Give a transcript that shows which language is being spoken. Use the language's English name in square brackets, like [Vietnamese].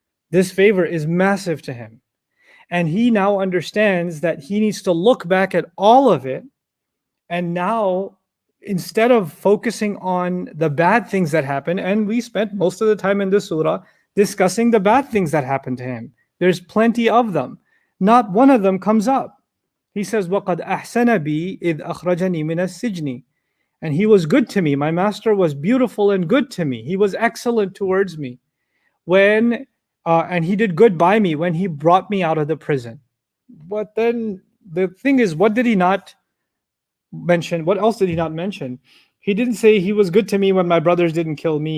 [English] This favor is massive to him. And he now understands that he needs to look back at all of it. And now, instead of focusing on the bad things that happen, and we spent most of the time in this surah discussing the bad things that happened to him. There's plenty of them. Not one of them comes up. He says, [Arabic] وَقَدْ أَحْسَنَ بِي إِذْ أَخْرَجَنِي مِنَ السِّجْنِ. [English] And he was good to me. My master was beautiful and good to me. He was excellent towards me. And he did good by me when he brought me out of the prison. But then the thing is, what did he not mention? What else did he not mention? He didn't say he was good to me when my brothers didn't kill me.